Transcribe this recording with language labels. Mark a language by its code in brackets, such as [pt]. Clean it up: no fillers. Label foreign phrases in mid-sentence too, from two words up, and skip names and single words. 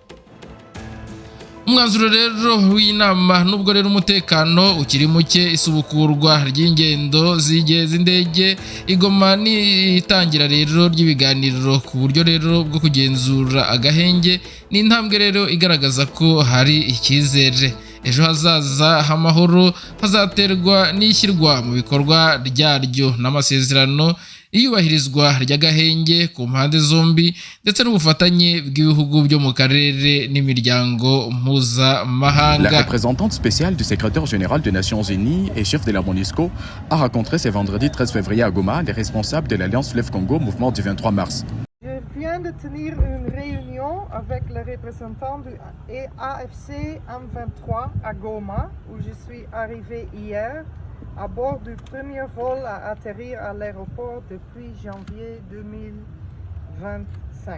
[rw] Umwanzuro rero w'inama, nubwo rero umutekano ukiri muke, isubukurwa ry'ingendo z'indege Igoma n'itangira rero ry'ibiganiro ku buryo rero bwo kugenzura agahenge ni intambwe rero igaragaza ko hari icyizere. Ejo hazaza h'amahoro hazaterwa n'ishyirwa mu bikorwa ryaryo n'amasezerano, iyubahirizwa ry'agahenge ku mpande zombi ndetse n'ubufatanye bw'ibihugu byo mu karere n'imiryango mpuzamahanga. [fr] La représentante spéciale du secrétaire général des Nations Unies et chef de la MONUSCO a rencontré ce vendredi 13 février à Goma les responsables de l'Alliance Fleuve Congo Mouvement du 23 mars. Je viens de tenir une réunion avec les représentants du AFC M23 à Goma, où je suis arrivé hier, à bord du premier vol à atterrir à l'aéroport depuis janvier 2025.